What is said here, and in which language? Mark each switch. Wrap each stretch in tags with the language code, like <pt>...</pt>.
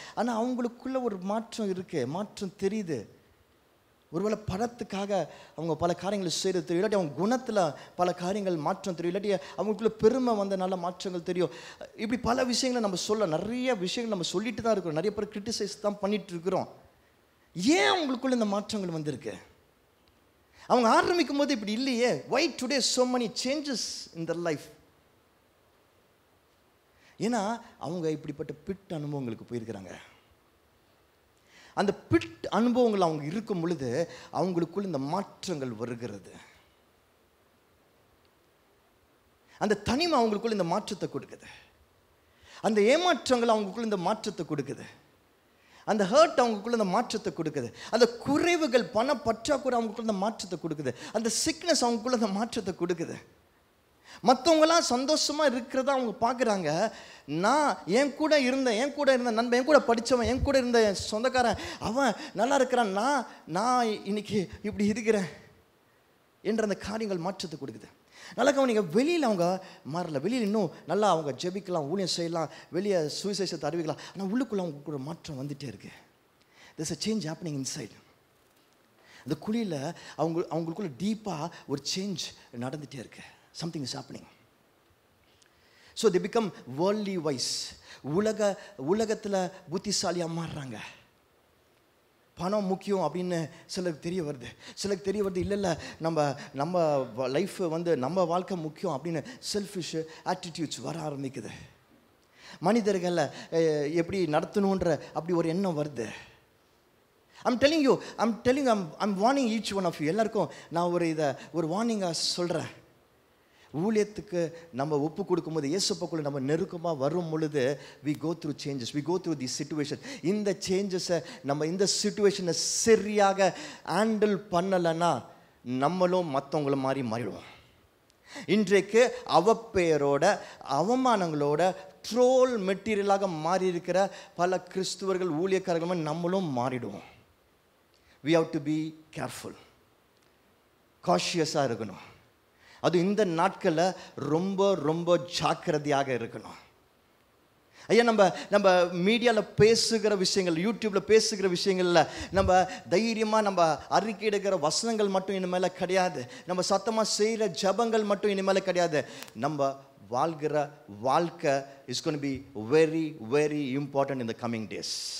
<ta>ஆனால் அவங்களுக்குள்ள ஒரு மாற்றம் இருக்குது, மாற்றம் தெரியுது. ஒருவேளை படத்துக்காக அவங்க பல காரியங்கள் செய்கிறது தெரியும், இல்லாட்டி அவங்க குணத்தில் பல காரியங்கள் மாற்றம் தெரியும், இல்லாட்டி அவங்களுக்குள்ள பெருமை வந்த நல்ல மாற்றங்கள் தெரியும். இப்படி பல விஷயங்களை நம்ம நிறைய விஷயங்கள் நம்ம சொல்லிட்டு தான் இருக்கிறோம், நிறைய பேர் கிரிட்டிசைஸ் தான் பண்ணிட்டு இருக்கிறோம். ஏன் அவங்களுக்குள்ள இந்த மாற்றங்கள் வந்திருக்கு? அவங்க ஆரம்பிக்கும் போது இப்படி இல்லையே.</ta> <en>why today so many changes in their life?</en> <ta>ஏன்னா அவங்க இப்படிப்பட்ட பிட் அனுபவங்களுக்கு போயிருக்கிறாங்க. அந்த பிட் அனுபவங்கள் அவங்க இருக்கும் பொழுது அவங்களுக்குள்ள இந்த மாற்றங்கள் வருகிறது. அந்த தனிமை அவங்களுக்குள்ள இந்த மாற்றத்தை கொடுக்குது. அந்த ஏமாற்றங்கள் அவங்களுக்குள்ள இந்த மாற்றத்தை கொடுக்குது. அந்த ஹர்ட் அவங்களுக்குள்ள இந்த மாற்றத்தை கொடுக்குது. அந்த குறைவுகள், பண பற்றாக்குறை அவங்களுக்குள்ள இந்த மாற்றத்தை கொடுக்குது. அந்த சிக்னஸ் அவங்களுக்குள்ள இந்த மாற்றத்தை கொடுக்குது. மற்றவங்களாம் சந்தோஷமாக இருக்கிறத அவங்க பார்க்குறாங்க. நான் என் கூட இருந்த நண்பன், என் கூட படித்தவன், என் கூட இருந்த சொந்தக்காரன், அவன் நல்லா இருக்கிறான், நான் இன்னைக்கு இப்படி இருக்கிறேன் என்ற அந்த காரியங்கள் மாற்றத்தை கொடுக்குது. நல்லா கவனிங்க, வெளியில் அவங்க மாறல, வெளியில் இன்னும் நல்லா அவங்க ஜெபிக்கலாம், ஊழியம் செய்யலாம், வெளியே சுவிசேஷத்தை அறிவிக்கலாம். ஆனால் உள்ளுக்குள்ளே அவங்களுக்கு ஒரு மாற்றம் வந்துகிட்டே இருக்குது.</ta> <en>there's a change happening inside.</en> <ta>அந்த குழியில் அவங்களுக்குள்ள டீப்பாக ஒரு சேஞ்ச் நடந்துகிட்டே இருக்கு.</ta> <en>something is happening. so they become worldly wise.</en> <ta>உலகத்தில் புத்திசாலியாக மாறுறாங்க. பணம் முக்கியம் அப்படின்னு சிலருக்கு தெரிய வருது. இல்லை நம்ம லைஃப் நம்ம வாழ்க்கை முக்கியம் அப்படின்னு செல்ஃபிஷ் ஆட்டிடியூட்ஸ் வர ஆரம்பிக்குது. மனிதர்களை எப்படி நடத்தணுன்ற அப்படி ஒரு எண்ணம் வருது.</ta> <en>I'm telling you, I'm warning each one of you.</en> <ta>எல்லாருக்கும் நான் ஒரு வார்னிங்காக சொல்கிறேன். ஊழியத்துக்கு நம்ம ஒப்பு கொடுக்கும்போது இயேசுவுக்குள்ள நம்ம நெருக்கமாக வரும் பொழுது</ta> <en>we go through changes, we go through these situations.</en> <ta>இந்த சேஞ்சஸை நம்ம இந்த சிச்சுவேஷனை சரியாக ஹேண்டில் பண்ணலைன்னா நம்மளும் மற்றவங்கள மாறிடுவோம். இன்றைக்கு அவப்பெயரோட அவமானங்களோட ட்ரோல் மெட்டீரியலாக மாறி இருக்கிற பல கிறிஸ்துவர்கள் ஊழியக்காரர்களும் நம்மளும் மாறிடுவோம்.</ta> <en>we have to be careful,</en> <ta>காஷியஸாக இருக்கணும். அது இந்த நாட்களில் ரொம்ப ரொம்ப ஜாக்கிரதையாக இருக்கணும். ஐயா, நம்ம மீடியாவில் பேசுகிற விஷயங்கள், யூடியூப்பில் பேசுகிற விஷயங்களில் நம்ம தைரியமாக நம்ம அறிக்கையிடுகிற வசனங்கள் மட்டும் இனிமேல் கிடையாது. நம்ம சத்தமாக செய்கிற ஜபங்கள் மட்டும் இனிமேல் கிடையாது. நம்ம வாழ்கிற வாழ்க்கை</ta> <en>Is going to be very very important in the coming days.</en>